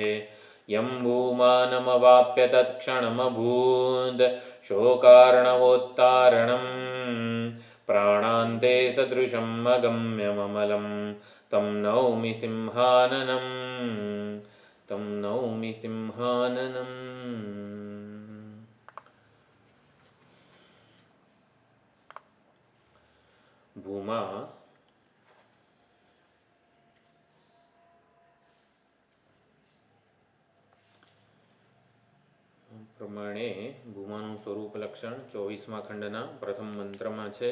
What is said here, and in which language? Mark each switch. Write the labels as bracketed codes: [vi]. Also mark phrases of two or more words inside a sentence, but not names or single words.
[sa] यं भूमानमवाप्य तत्क्षणमभूत् शोकार्णवोत्तारणम् प्राणान्ते सदृशम् अगम्यममलं तं नौमि सिंहाननम् तं नौमि सिंहाननम्। [gu] ભૂમા પ્રમાણે ભૂમાનું સ્વરૂપ લક્ષણ 24મા ખંડના પ્રથમ મંત્રમાં છે.